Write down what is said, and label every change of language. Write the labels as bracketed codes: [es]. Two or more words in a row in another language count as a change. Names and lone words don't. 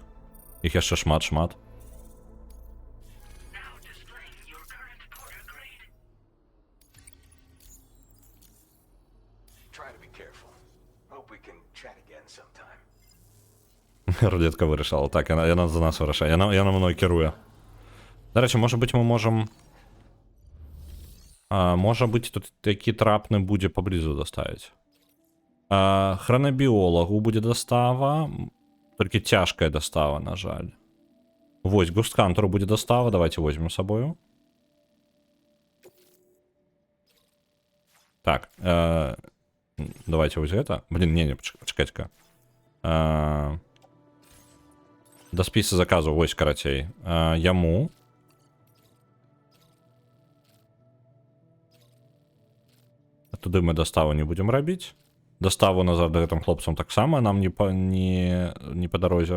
[be] Іх яшчэ шмат. Рулетка вырашала. Так, яна за нас вырашае. Яна мной кіруе. [uk] До речі, може бути, ми можемо... Може бути, тут такі трапны будзе поблизу доставить. Хронобіолагу буде достава. Тільки тяжкая достава, на жаль. Вось, Густкантеру буде достава. [ru] Давайте возьмем з собою. [be] Так. Давайте ось гэта. Блин, не, почекайте-ка. До списа заказу, вось карацей. Яму. Туды мы доставу не будем рабіць. Доставу назад да гэтым хлопцам таксама нам не по дарозе.